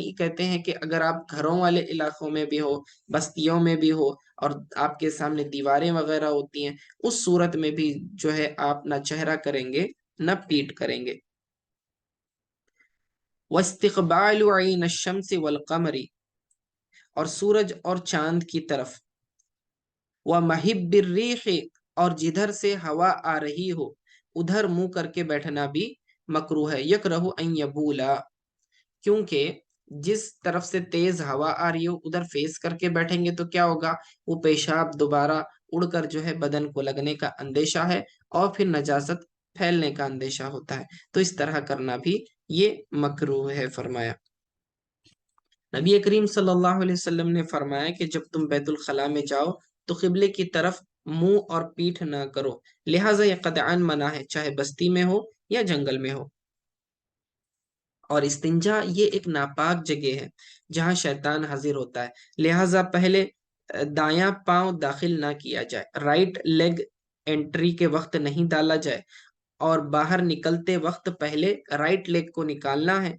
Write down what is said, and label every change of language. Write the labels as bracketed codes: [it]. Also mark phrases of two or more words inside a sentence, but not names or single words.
[ur] نہیں، کہتے ہیں کہ اگر آپ گھروں والے علاقوں میں بھی ہو، بستیوں میں بھی ہو، اور آپ کے سامنے دیواریں وغیرہ ہوتی ہیں، اس صورت میں بھی جو ہے آپ نہ چہرہ کریں گے نہ پیٹھ کریں گے. [ar] واستقبال عين الشمس والقمر, [ur] اور سورج اور چاند کی طرف. [ar] ومهب الريح, [ur] اور جدھر سے ہوا آ رہی ہو ادھر منہ کر کے بیٹھنا بھی مکروہ ہے. [ar] يكره أن يبول, [ur] کیونکہ جس طرف سے تیز ہوا آ رہی ہو ادھر فیس کر کے بیٹھیں گے تو کیا ہوگا? وہ پیشاب دوبارہ اڑ کر جو ہے بدن کو لگنے کا اندیشہ ہے، اور پھر نجاست پھیلنے کا اندیشہ ہوتا ہے. تو اس طرح کرنا بھی یہ مکروہ ہے، فرمایا. نبی کریم [ar] صلى الله عليه وسلم [ur] نے فرمایا کہ جب تم بیت الخلا میں جاؤ تو قبلے کی طرف منہ اور پیٹھ نہ کرو، لہٰذا یہ قطعاً منع ہے، چاہے بستی میں ہو یا جنگل میں ہو. اور استنجا یہ ایک ناپاک جگہ ہے جہاں شیطان حاضر ہوتا ہے، لہٰذا پہلے دایاں پاؤں داخل نہ کیا جائے, [en] right leg entry [ur] کے وقت نہیں ڈالا جائے، اور باہر نکلتے وقت پہلے [en] right leg [ur] کو نکالنا ہے.